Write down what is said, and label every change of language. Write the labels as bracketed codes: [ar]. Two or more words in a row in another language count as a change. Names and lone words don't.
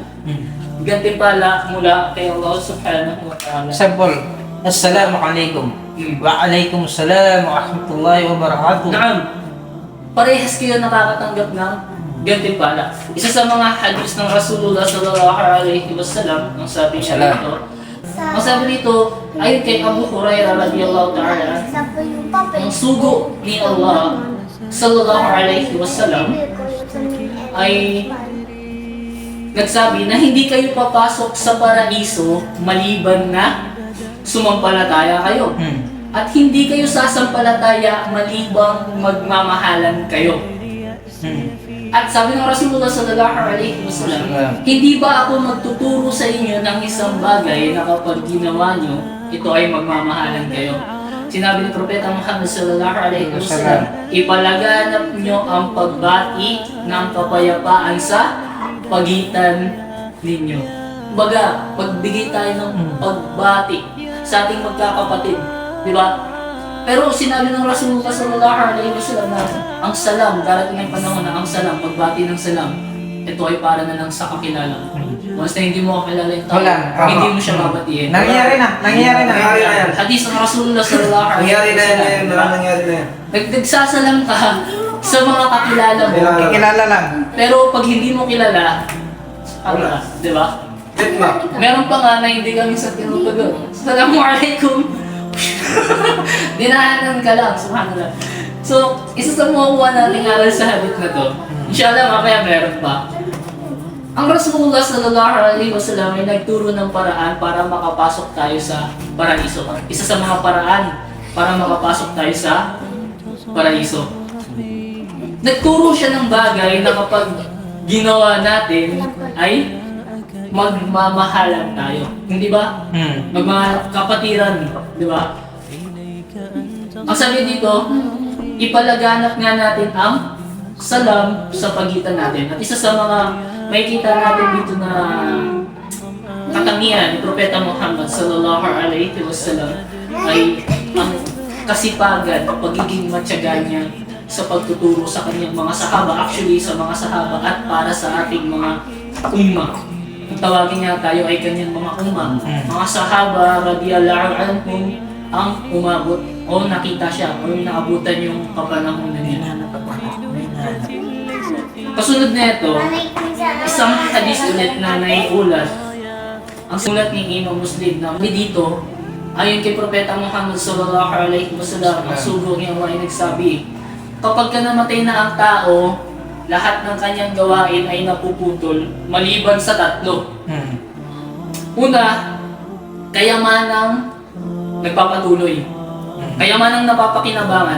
[tl] Gantimpala mula kay Allah [ar] سبحانه وتعالى. Example, السلام عليكم. وعليكم السلام ورحمة الله وبركاته. [tl] Naam, parehas kayo nakakatanggap ng gantimpala. Isa sa mga hadis ng Rasulullah [ar] صلى الله عليه وسلم, [tl] ang sabi niya dito, ang sabi dito, ayon kay Abu Hurairah [ar] رضي الله تعالى, [tl] ang sugo ni Allah [ar] صلى الله عليه وسلم [tl] ay nagsabi na hindi kayo papasok sa paraiso maliban na sumampalataya kayo. At hindi kayo sasampalataya malibang magmamahalan kayo. At sabi ng Rasulullah [ar] صلى الله عليه وسلم, [tl] hindi ba ako magtuturo sa inyo ng isang bagay na kapag ginawa nyo, ito ay magmamahalan kayo? Sinabi ni Propeta Muhammad [ar] صلى الله عليه وسلم, [tl] ipalaganap nyo ang pagbati ng kapayapaan sa pagitan ninyo. Baga, pagbigay tayo ng pagbati sa ating magkakapatid, di ba? Pero sinabi ng Rasulullah [ar] صلى الله عليه وسلم [tl] na ang salam, darating ang panahon na ang salam, pagbati ng salam, ito ay para na lang sa kakilala. Once na hindi mo kakilala yung tao, hindi mo siya babatiin. Nangyari na. Hadis ng Rasulullah [ar] صلى الله عليه [tl] Nangyari na wasallam. yan, nangyari na yan. Nagsasalam ka sa mga kakilala mo. Kikilala lang. Pero pag hindi mo kilala, ano ka, di ba? Bitma. Meron pa nga na hindi kami sa tinutugon. Assalamualaikum. Dinahanan ka lang, subhanallah. So, isa sa makukuha nating aral sa habit na to, inshallah mamaya meron pa. Ang Rasulullah [ar] صلى الله عليه وسلم [tl] ay nagturo ng paraan para makapasok tayo sa paraiso. Isa sa mga paraan para makapasok tayo sa paraiso. Nagturo siya ng bagay na kapag ginawa natin ay magmamahalan tayo. Hindi ba? Magkapatiran, di ba? Ang sabi dito, ipalaganap nga natin ang salam sa pagitan natin. At isa sa mga makikita natin dito na katangian ni Propeta Muhammad [ar] صلى الله عليه وسلم [tl] ay ang kasipagan, pagiging matyaga niya sa pagtuturo sa kanyang mga sahaba, actually sa mga sahaba at para sa ating mga umma. Kung tawagin niya tayo ay kanyang mga umma, mga sahaba [ar] رضي الله عنهم [tl] ang umabot o nakita siya o naabutan yung kapanahonan niya. Kasunod na ito, isang hadis ulit na naiulat. Ang sulat ni Imam Muslim na may dito, ayon kay Propeta Muhammad [ar] صلى الله عليه وسلم, [tl] ang sugo niya ay nagsabi, kapag ka namatay na ang tao, lahat ng kanyang gawain ay napuputol maliban sa tatlo. Una, kayamanang nagpapatuloy. Kayamanang napapakinabangan.